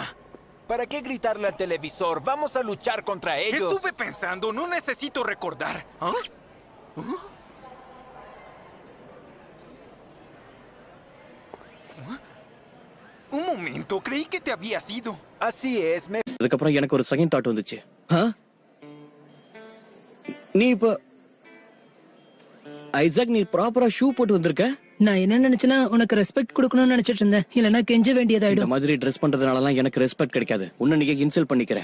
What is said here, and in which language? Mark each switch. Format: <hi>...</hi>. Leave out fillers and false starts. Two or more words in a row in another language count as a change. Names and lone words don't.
<es>¿Para qué gritarle al televisor? Vamos a luchar contra ellos. Estuve pensando, no necesito recordar. ¿Ah? ¿Ah? Un momento, creí que te habías ido. Así es, me...</es> <ta>அதுக்கப்புறம் எனக்கு ஒரு</ta> <en>second thought</en> <ta>வந்துச்சு. நீ இப்ப ஐசாக் நீ</ta> <en>properly shoe</en> <ta>போட்டு வந்திருக்க? நான் என்ன நினைச்சேன்னா உனக்கு ரெஸ்பெக்ட் கொடுக்கணும்னு நினைச்சிட்டு இருந்தேன். இல்லனா கெஞ்ச இந்த வேண்டியதாயிடும். மாதிரி ட்ரெஸ் பண்றதுனாலலாம் எனக்கு ரெஸ்பெக்ட் கிடைக்காது. உன்னை நீங்க இன்சல்ட் பண்ணிக்கிறேன்.</ta>